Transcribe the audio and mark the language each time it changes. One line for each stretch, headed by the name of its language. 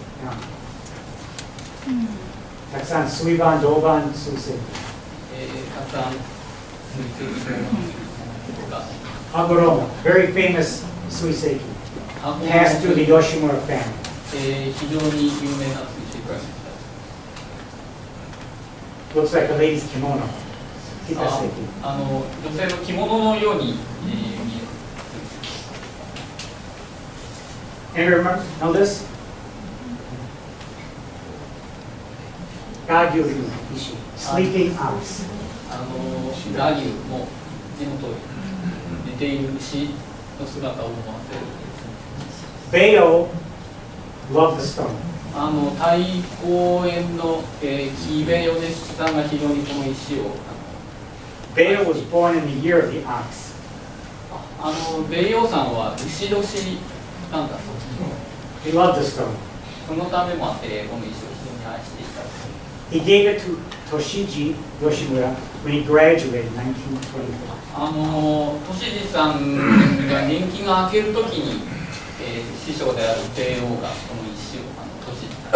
Japanese: Now, たくさん水盤、銅盤、水石。たくさん水石が。
English: Agoroma, very famous 水石. Passed through the Yoshimura family.
Japanese: 非常に有名な水石が。
English: Looks like a lady's kimono.
Japanese: 女性の着物のように見える。
English: Anyone know this? Gagyuri ishi, sleeping ox.
Japanese: ラギュも字の通り寝ている牛の姿を思わせる。
English: Bayo loved the stone.
Japanese: 太公園の木部米吉さんが非常にこの石を。
English: Bayo was born in the year of the ox.
Japanese: 米陽さんは牛年なんだそうです。
English: He loved the stone.
Japanese: そのためもあってこの石を非常に愛していた。
English: He gave it to Toshiji Yoshimura when he graduated in 1924.
Japanese: 俊治さんが年季が明けるときに、師匠である米王がこの石を俊治